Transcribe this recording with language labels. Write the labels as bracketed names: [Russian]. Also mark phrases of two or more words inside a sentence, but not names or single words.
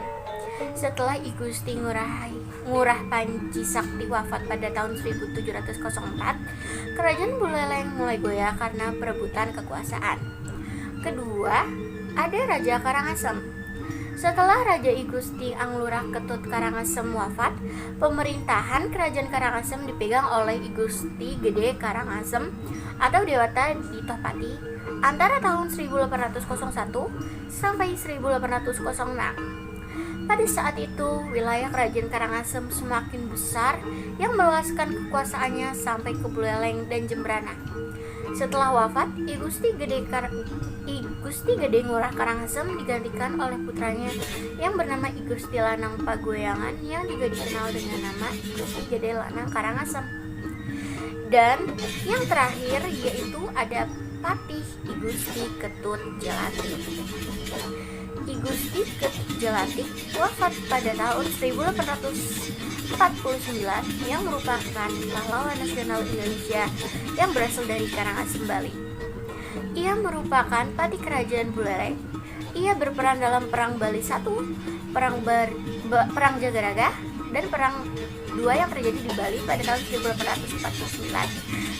[Indonesian] Setelah I Gusti Ngurah Panji Sakti wafat pada tahun 1704, Kerajaan Buleleng mulai goyah karena perebutan kekuasaan. Kedua, ada Raja Karangasem. Setelah Raja I Gusti Anglurah Ketut Karangasem wafat, pemerintahan Kerajaan Karangasem dipegang oleh I Gusti Gede Karangasem atau Dewata Ditopati antara tahun 1801 sampai 1806. Pada saat itu, wilayah Kerajaan Karangasem semakin besar yang meluaskan kekuasaannya sampai ke Buleleng dan Jembrana. Setelah wafat, I Gusti Gede Ngurah Karangasem digantikan oleh putranya yang bernama I Gusti Lanang Pagoyangan yang juga dikenal dengan nama I Gusti Gede Lanang Karangasem. Dan yang terakhir yaitu ada Patih I Gusti Ketut Jelantik. I Gusti Ketut Jelantik wafat pada tahun 1849 yang merupakan pahlawan nasional Indonesia yang berasal dari Karangasem, Bali. Ia merupakan patih kerajaan Buleleng. Ia berperan dalam Perang Bali I, Perang Jagaraga, dan Perang II yang terjadi di Bali pada tahun 1849.